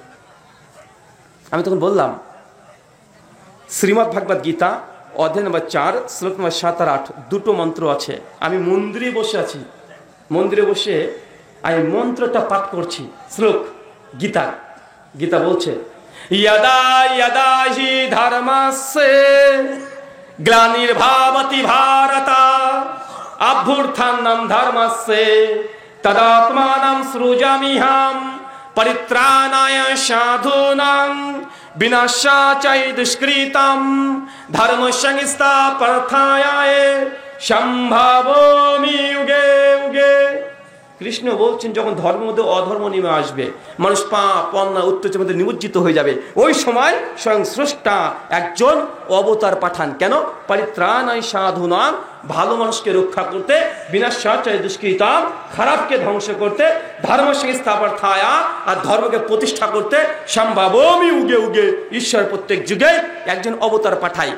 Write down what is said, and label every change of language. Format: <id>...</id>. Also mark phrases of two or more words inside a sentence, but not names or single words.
<bn>আমি তখন বললাম শ্রীমদ্ ভাগবত গীতা অধ্যায় নম্বর 4 শ্লোক নম্বর 7 আর 8 দুটো মন্ত্র আছে। আমি মন্দিরে বসে আছি, মন্দিরে বসে আমি মন্ত্রটা পাঠ করছি। শ্লোক গীতা, গীতা বলছে</bn> <sa>यदा यदा हि धर्मस्य ग्लानिर्भवति भारत अभ्युत्थानं धर्मस्य तदात्मानं सृजाम्यहं परित्राणाय साधूनां विनाशाय दुष्कृतं धर्म संस्थापनार्थाय सम्भवामि युगे युगे।</sa> <bn>কৃষ্ণ বলছেন যখন ধর্মের মধ্যে অধর্ম নেমে আসবে, মানুষ পাপ অন্যায় অত্যাচারের মধ্যে নিমজ্জিত হয়ে যাবে, ওই সময় স্বয়ং স্রষ্টা একজন অবতার পাঠান। কেন?</bn> <sa>পরিত্রাণায় সাধুনাং,</sa> <bn>ভালো মানুষকে রক্ষা করতে,</bn> <sa>বিনাশায় দুষ্কৃতাম,</sa> <bn>খারাপকে ধ্বংস করতে,</bn> <sa>ধর্ম সংস্থাপনার্থায়,</sa> <bn>আর ধর্মকে প্রতিষ্ঠা করতে,</bn> <sa>সম্ভবমি উগে উগে,</sa> <bn>ঈশ্বর প্রত্যেক যুগে একজন অবতার পাঠায়।</bn>